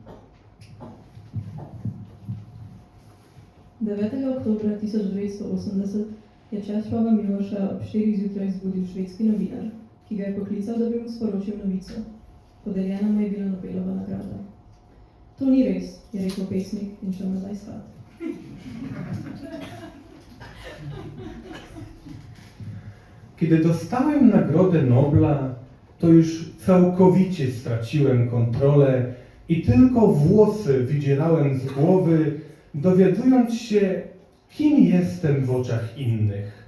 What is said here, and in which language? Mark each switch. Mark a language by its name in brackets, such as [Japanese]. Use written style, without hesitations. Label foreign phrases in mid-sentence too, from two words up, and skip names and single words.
[Slovenian] 9. oktobra 1980 je Česlava Miloša ob 4 zjutraj zbudil švedski novinar, ki ga je poklical, da bi mu sporočil novico. Podeljena mu je bila Nobelova nagrada. To ni res, je rekel pesnik in šel nazaj spat. [Polish] Kiedy dostałem nagrodę Nobla, to już całkowicie straciłem kontrolę i tylko włosy wydzierałem z głowy, dowiadując się, kim jestem w oczach innych.